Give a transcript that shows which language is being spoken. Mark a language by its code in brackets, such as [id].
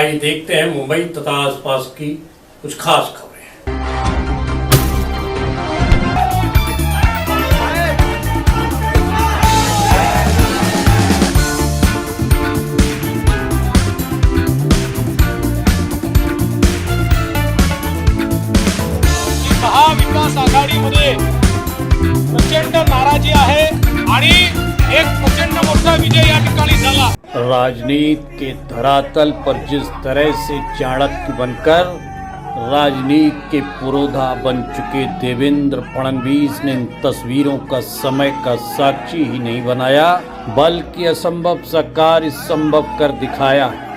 [hi] आइए देखते हैं मुंबई तथा आसपास की कुछ खास खबरें। [mr] महाविकास आघाडीमध्ये प्रचंड नाराजी आहे आणि एक प्रचंड मोठा विजय या ठिकाणी झाला। [hi] राजनीति के धरातल पर जिस तरह से चाणक्य बनकर राजनीति के पुरोधा बन चुके देवेंद्र फडणवीस ने इन तस्वीरों का समय का साक्षी ही नहीं बनाया, बल्कि असंभव सा कार्य संभव कर दिखाया।